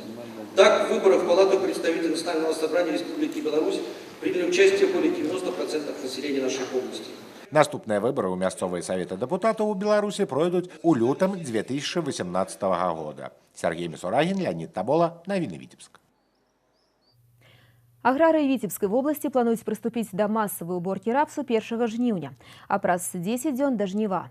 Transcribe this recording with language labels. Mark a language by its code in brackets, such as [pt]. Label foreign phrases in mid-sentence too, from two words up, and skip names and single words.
[ru] Так, в выборах в Палату представителей Национального собрания Республики Беларусь приняли участие более 90% населения нашей области. [be] Наступныя выбары ў мясцовыя саветы дэпутатаў у Беларусі пройдуць у лютым 2018 года. Сергей Мисурагин, Леонид Табола, Навіны Віцебск. Аграрыі Віцебскай вобласці плануюць прыступіць да масавай уборкі рапсу 1 жніўня, а праз 10 дзён да жніва.